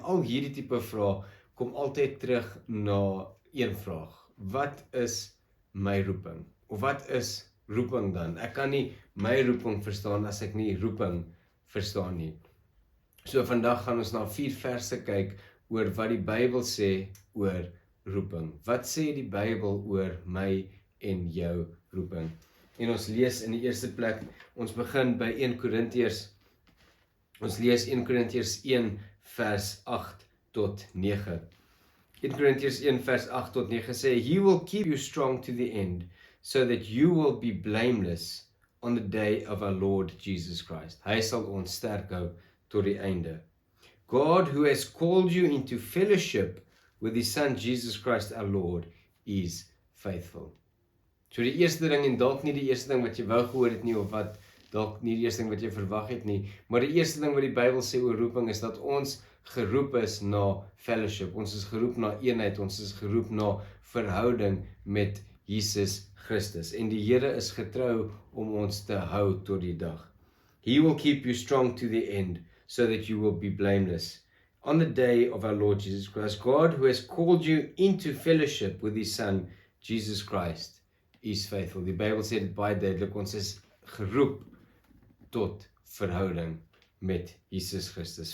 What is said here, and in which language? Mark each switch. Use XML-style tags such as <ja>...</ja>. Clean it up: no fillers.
<af>Al hierdie tipe vrae kom altyd terug na een vraag. Wat is my roeping? Of wat is roeping dan? Ek kan nie my roeping verstaan as ek nie roeping verstaan nie. So vandag gaan ons na 4 verse kyk oor wat die Bybel sê oor roeping. Wat sê die Bybel oor my en jou roeping? En ons lees in die eerste plek, ons begin by 1 Korintiërs. Ons lees 1 Korintiërs 1 vers 8 tot 9. 1 Korintiërs 1 vers 8 tot 9 sê,</af> <en>He will keep you strong to the end, so that you will be blameless on the day of our Lord Jesus Christ.</en> <af>Hy sal ons sterk hou tot die einde.</af> <en>God, who has called you into fellowship with His Son Jesus Christ our Lord, is faithful.</en> <af>So die eerste ding, en dalk nie die eerste ding wat jy wou gehoor het nie, of wat dalk nie die eerste ding wat jy verwag het nie, maar die eerste ding wat die Bybel sê oor roeping is dat ons geroep is na fellowship. Ons is geroep na eenheid, ons is geroep na verhouding met Jesus Christus. En die Here is getrou om ons te hou tot die dag.</af> <en>He will keep you strong to the end, so that you will be blameless on the day of our Lord Jesus Christ. God, who has called you into fellowship with His Son, Jesus Christ, is faithful.</en> <af>Die Bybel sê dit baie duidelik, ons is geroep tot verhouding met Jesus Christus.</af>